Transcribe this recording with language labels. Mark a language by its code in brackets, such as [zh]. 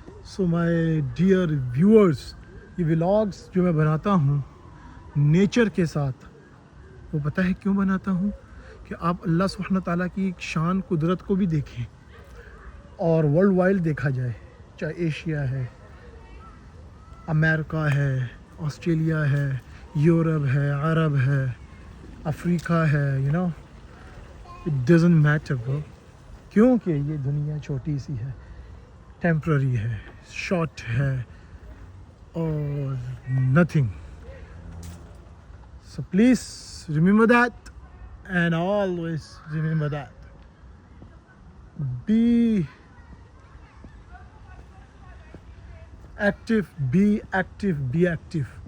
[en] So my dear viewers, [ur] یہ vlogs جو میں بناتا ہوں نیچر کے ساتھ، وہ پتہ ہے کیوں بناتا ہوں؟ کہ آپ اللہ سبحانہ تعالیٰ کی شان قدرت کو بھی دیکھیں اور ورلڈ وائڈ دیکھا جائے، چاہے ایشیا ہے، امریکہ ہے، آسٹریلیا ہے، یورپ ہے، عرب ہے، افریقہ ہے. [en] you know, it doesn't matter bro. [ur] کیونکہ یہ دنیا چھوٹی سی ہے، ٹیمپرری ہے، شارٹ ہے اور nothing. [en] So please remember that and always remember that. Be active, be active, be active.